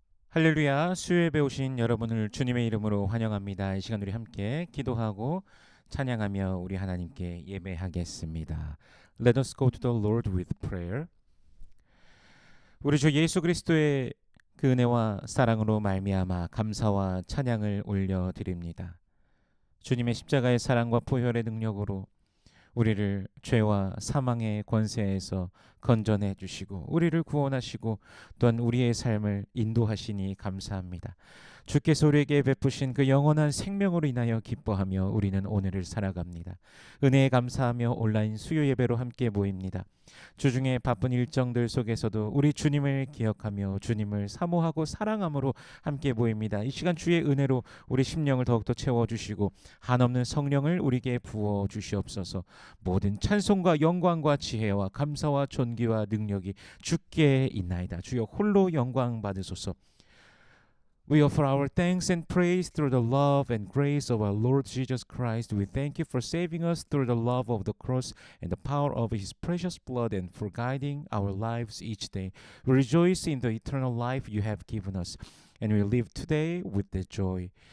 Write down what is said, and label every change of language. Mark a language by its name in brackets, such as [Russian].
[Korean] 할렐루야, 수요예배 오신 여러분을 주님의 이름으로 환영합니다. 이 시간 우리 함께 기도하고 찬양하며 우리 하나님께 예배하겠습니다. [English] Let us go to the Lord with prayer. [Korean] 우리 주 예수 그리스도의 그 은혜와 사랑으로 말미암아 감사와 찬양을 올려드립니다. 주님의 십자가의 사랑과 보혈의 능력으로 우리를 죄와 사망의 권세에서 건져내 주시고 우리를 구원하시고 또한 우리의 삶을 인도하시니 감사합니다. 주께서 우리에게 베푸신 그 영원한 생명으로 인하여 기뻐하며 우리는 오늘을 살아갑니다. 은혜에 감사하며 온라인 수요 예배로 함께 모입니다. 주중에 바쁜 일정들 속에서도 우리 주님을 기억하며 주님을 사모하고 사랑함으로 함께 모입니다. 이 시간 주의 은혜로 우리 심령을 더욱더 채워주시고 한없는 성령을 우리에게 부어주시옵소서. 모든 찬송과 영광과 지혜와 감사와 존귀와 능력이 주께 있나이다. 주여 홀로 영광 받으소서. [English] We offer our thanks and praise through the love and grace of our Lord Jesus Christ. We thank you for saving us through the love of the cross and the power of His precious blood and for guiding our lives each day. We rejoice in the eternal life you have given us, and we live today with the joy.